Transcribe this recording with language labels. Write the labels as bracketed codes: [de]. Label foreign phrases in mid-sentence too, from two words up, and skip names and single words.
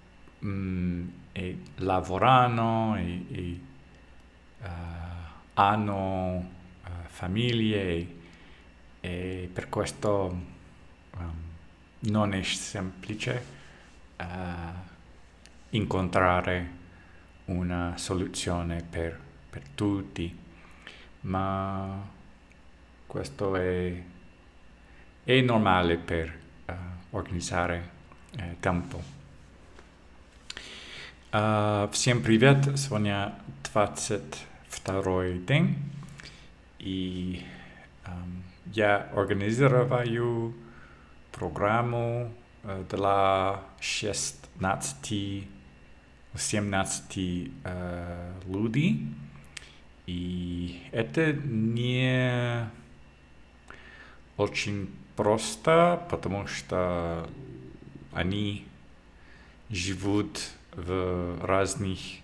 [it] lavorano e hanno famiglie e per questo non è semplice incontrare una soluzione per tutti, ma questo è normale per organizzare tempo. [ru] Всем привет, сегодня 22-й день, и я организирую программу для 16-17 людей, и это не очень просто, потому что они живут в разных